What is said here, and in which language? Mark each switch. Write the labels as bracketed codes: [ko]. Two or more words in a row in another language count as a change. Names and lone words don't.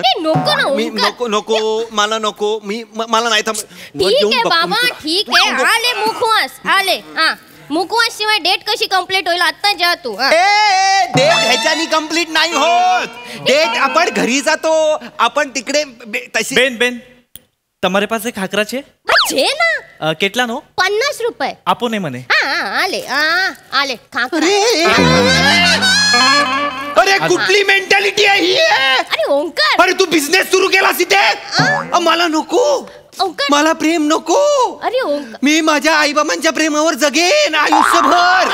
[mr] नको नको मला नको मला नाही बाबा ठीक आहे. आले मुखवास आले मुखवास शिवाय डेट कशी कंप्लीट होईल आता जा तू. डेट ह्याच्यानी कंप्लीट नाही होत. डेट आपण घरी जातो आपण तिकडे तशी. [gu] बेन તમારે પાસે ખાખરા છે ना કેટલા નો 50 रुपये આપો ને મને. [mr] आले खाकरा. अरे कुठली मेंटॅलिटी आहे ही. अरे ओंकार अरे तू बिझनेस सुरू केलास इथे. मला नको मला प्रेम नको. अरे ओंकार मी माझ्या आईबाबांच्या प्रेमावर जगेन आयुष्यभर.